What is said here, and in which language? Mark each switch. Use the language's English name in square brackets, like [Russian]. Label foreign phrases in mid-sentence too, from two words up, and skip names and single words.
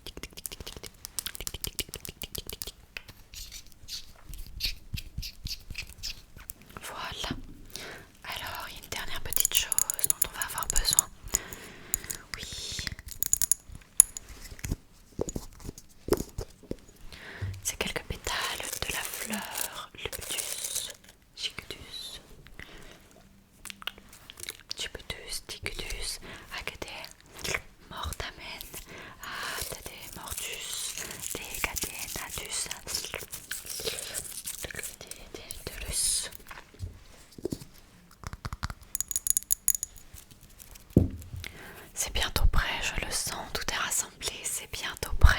[French] Voilà. Alors, il y a une dernière petite chose dont on va avoir besoin. Oui. C'est quelques pétales de la fleur Lepidus Chicudus. Chipudus, Ticudus, Agade, Mortamen, Adade, Mortus, Decadenatus, Delus. C'est bientôt prêt, je le sens, tout est rassemblé, c'est bientôt